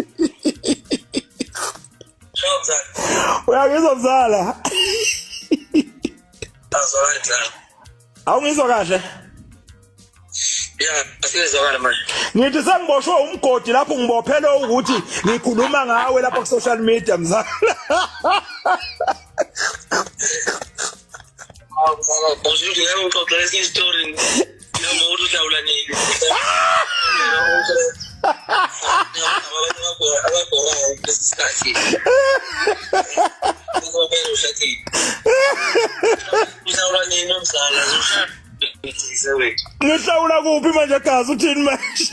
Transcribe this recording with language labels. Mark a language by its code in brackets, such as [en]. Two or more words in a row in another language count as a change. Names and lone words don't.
[zu] Uyangizwa mzala? Azwakala. Awungizwa kahle? Yeah, asizwakala manje. Ngithi sengiboshwe umgodi lapho ngibophele ukuthi ngikhuluma ngawe lapha ku [en] social media [zu] mzala. [fr] Bonjour, je vais vous raconter une story. Je vais vous raconter une [zu] Ngihlawula kuphi manje gazi uthini manje?